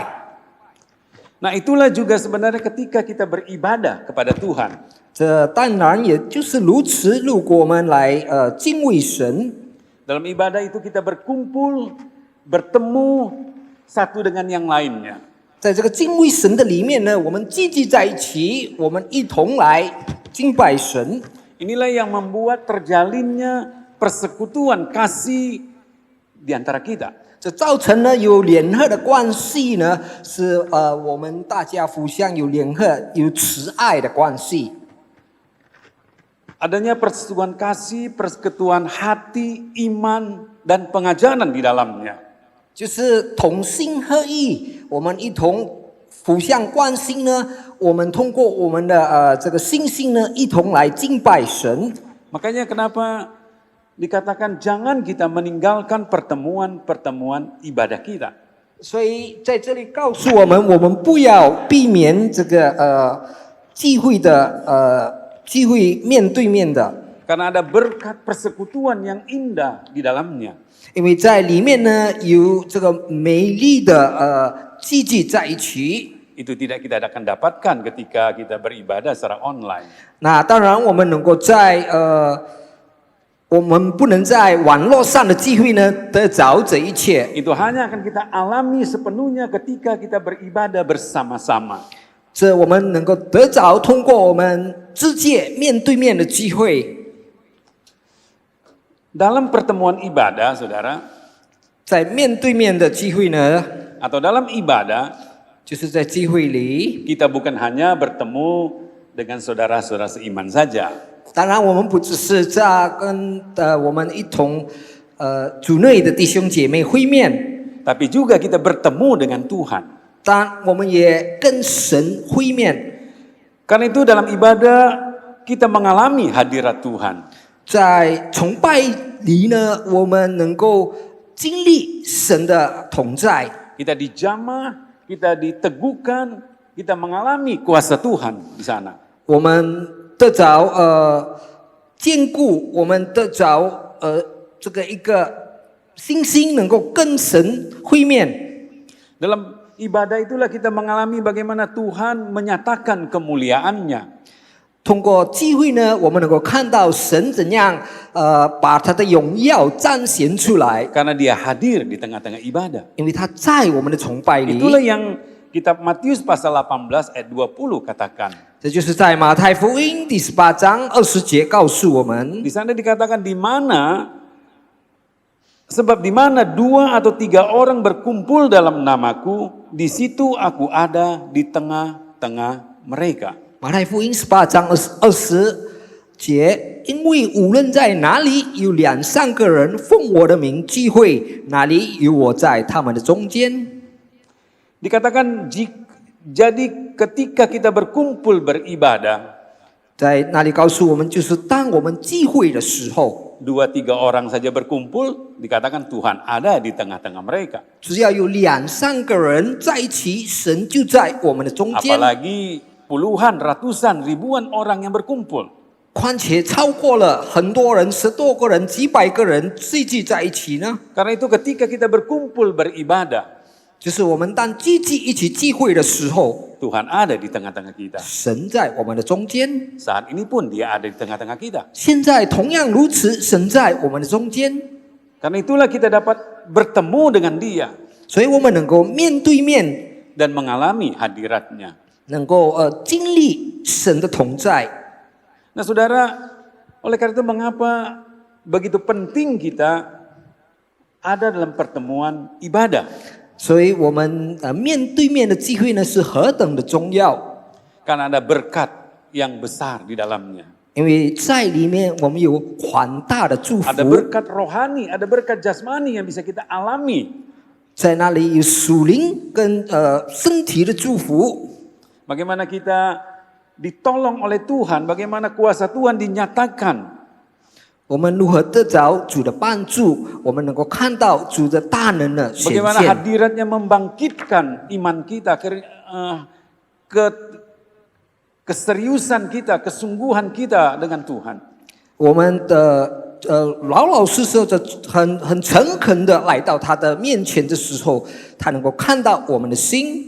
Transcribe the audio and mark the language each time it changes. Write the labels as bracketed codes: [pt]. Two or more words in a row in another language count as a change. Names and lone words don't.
[id] Nah, itulah juga sebenarnya ketika kita beribadah kepada Tuhan. [zh] 这当然也就是如此，如果我们来敬畏神， [id] Dalam ibadah itu kita berkumpul, bertemu satu dengan yang lainnya. [zh] 在这个敬畏神的里面呢，我们聚集在一起，我们一同来敬拜神。 [id] Inilah yang membuat terjalinnya persekutuan kasih di antara kita. [zh] 这造成了有联合的关系呢，是我们大家互相有联合、有慈爱的关系。 [id] Adanya persekutuan kasih, persekutuan hati, iman, dan pengajaran di dalamnya. [zh] 就是同心合意，我们一同互相关心呢，我们通过我们的这个信心呢，一同来敬拜神。 [id] Makanya kenapa dikatakan jangan kita meninggalkan pertemuan ibadah kita. [zh] 所以在这里告诉我们不要避免这个聚会面对面的， [id] Karena ada berkat persekutuan yang indah di dalamnya. [zh] 因为在里面呢有这个美丽的聚集在一起。 [id] Itu tidak kita akan dapatkan ketika kita beribadah secara online. [zh] 那当然，我们能够在我们不能在网络上的聚会呢得着这一切。 [id] Itu hanya akan kita alami sepenuhnya ketika kita beribadah bersama-sama. [zh] 这我们能够得着，通过我们直接面对面的聚会。 [id] Dalam pertemuan ibadah, saudara, [zh] 在面对面的聚会呢， [id] atau dalam ibadah, [zh] 就是在聚会里。 [id] kita bukan hanya bertemu dengan saudara-saudara seiman saja. [zh] 当然，我们不只是在跟我们一同主内的弟兄姐妹会面， [id] Tapi juga kita bertemu dengan Tuhan. [zh] 当然我们也跟神会面。 [id] Karena itu dalam ibadah kita mengalami hadirat Tuhan. [zh] 在崇拜里呢，我们能够经历神的同在。 [id] Kita dijamah, kita diteguhkan, kita mengalami kuasa Tuhan di sana. [zh] 我们得着坚固，我们得着这个一个信心，能够跟神会面。 [id] Dalam ibadah itulah kita mengalami bagaimana Tuhan menyatakan kemuliaannya. [zh] 通过聚会呢，我们能够看到神怎样把他的荣耀彰显出来， [id] Karena dia hadir di tengah-tengah ibadah. [zh] 因为他在我们的崇拜里。 [id] Itulah yang kitab Matius pasal 18 ayat 20 katakan. [zh] 这就是在马太福音第18章20节告诉我们， [id] Di sana dikatakan sebab di mana 2 atau 3 orang berkumpul dalam namaku, di situ aku ada di tengah-tengah mereka. [zh] 马太福音18章20节，因为无论在哪里有2、3个人奉我的名聚会，哪里有我在他们的中间。 [id] Dikatakan jadi ketika kita berkumpul beribadah, [zh] 在那里告诉我们，就是当我们聚会的时候， [id] 2-3 orang saja berkumpul, dikatakan Tuhan ada di tengah-tengah mereka. [zh] 只要有2、3个人在一起，神就在我们的中间。 [id] Apalagi puluhan, ratusan, ribuan orang yang berkumpul. [zh] 况且超过了很多人，10多个人、几百个人聚集在一起呢。 [id] Karena itu ketika kita berkumpul beribadah, [zh] 就是我们当聚集一起聚会的时候， [id] Tuhan ada di tengah-tengah kita. [zh] 神在我们的中间。 [id] Saat ini pun dia ada di tengah-tengah kita. [zh] 现在同样如此，神在我们的中间， [id] Karena itulah kita dapat bertemu dengan dia [zh] 所以我们能够面对面， [id] dan mengalami hadiratnya. [zh] 能够经历神的同在。 [id] Nah saudara, oleh karena itu mengapa begitu penting kita ada dalam pertemuan ibadah? [zh] 所以我们面对面的聚会呢是何等的重要， [id] Karena ada berkat yang besar di dalamnya. [zh] 因为在里面我们有广大的祝福， [id] Ada berkat rohani, ada berkat jasmani yang bisa kita alami. [zh] 在那里有属灵跟身体的祝福。 [id] Bagaimana kita ditolong oleh Tuhan, bagaimana kuasa Tuhan dinyatakan. [zh] 我们如何得着主的帮助？我们能够看到主的大能的显 [id] Bagaimana [zh] 现。 [id] hadiratnya membangkitkan iman kita, keseriusan kita, kesungguhan kita dengan Tuhan. [zh] 我们的老老实实的、很诚恳的来到他的面前的时候，他能够看到我们的心。